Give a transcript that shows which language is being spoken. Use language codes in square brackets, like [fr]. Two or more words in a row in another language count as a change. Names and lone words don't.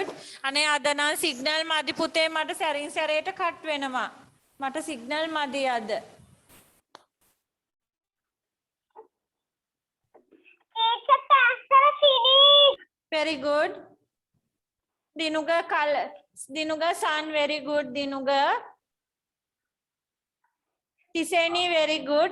[si] අනේ අද නම් සිග්නල් මදි පුතේ මට සැරින් සැරේට කට් වෙනවා. මට සිග්නල් මදි අද. [en] Very good. Dinuga color. Dinuga sun, very good. Dinuga. Tiseni, very good.